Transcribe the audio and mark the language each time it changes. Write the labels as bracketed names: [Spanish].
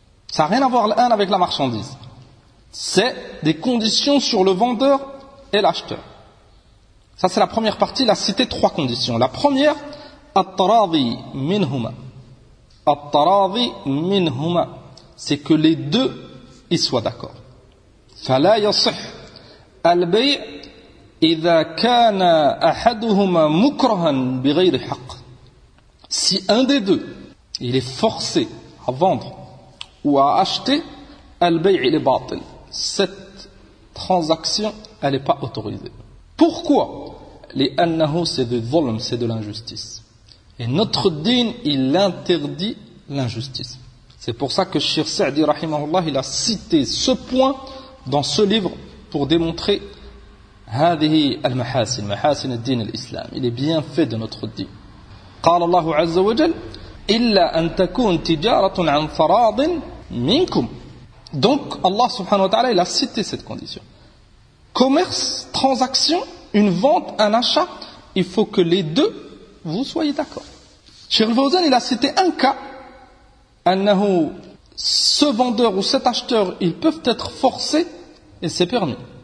[French] Ça n'a rien à voir l'un avec la marchandise. C'est des conditions sur le vendeur et l'acheteur. Ça c'est la première partie, il a cité trois conditions. La première, at-taradhi minhuma, c'est que les deux y soient d'accord. [Arabic] فلا يصح البيع إذا كان أحدهما مكرها بغير حق. [French] Si un des deux il est forcé à vendre ou à acheter, البيع il est باطل. Cette transaction elle n'est pas autorisée. Pourquoi? لأنه c'est du ظلم, c'est de l'injustice. Et notre din il interdit l'injustice. C'est pour ça que Cheikh Sa'di rahimahullah il a cité ce point dans ce livre pour démontrer [Arabic] هذه المحاسن محاسن الدين الإسلام. [French] Il est bien fait de notre dit. [Arabic] قال الله عز وجل إلا أن تكون تجارة عن فراض منكم. [French] Donc Allah subhanahu wa ta'ala il a cité cette condition. Commerce, transaction, une vente, un achat, il faut que les deux vous soyez d'accord. Cheikh Al-Fawzan il a cité un cas أنه ce vendeur ou cet acheteur, ils peuvent être forcés et c'est permis.